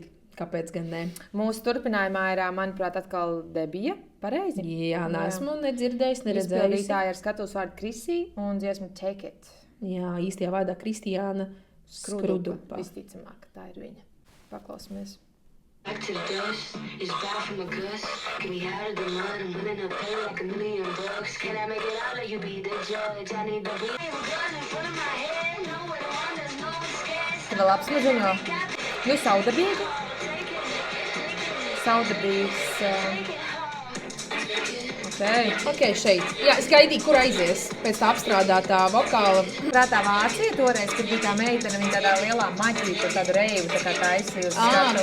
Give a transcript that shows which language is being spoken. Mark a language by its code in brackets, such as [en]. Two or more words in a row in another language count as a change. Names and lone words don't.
[lv] Kāpēc gan ne? Mūsu turpinājumā ir, manuprāt, atkal Debija. Pareizi? Jā, neesmu nedzirdējis, neredzējis. Izpildītāja ar skatuves vārdu Krisī un dziesmu Take It. Jā, īstajā vārdā Kristiāna Skrudupa. Visticamāk, tā ir viņa. Paklausīsimies. [en] Back to the dust, it's bad from a gust. Get me out of the mud, I'm willing to pay like $1 million. Can I make it out like you be the judge? I need the beat. I'm gun in front of my head, nowhere to run, there's no escape. [lv] Tev labs maziņo. Saudabīgi. Saudabīgs. Ok, šeit. Jā, es gaidīju, kur aizies pēc tā apstrādātā vokāla. Prātā Vācija toreiz, kad bija tā meitene, viņa tādā lielā maģīta, tādu reivu, tā kā taisīja uz skatuves.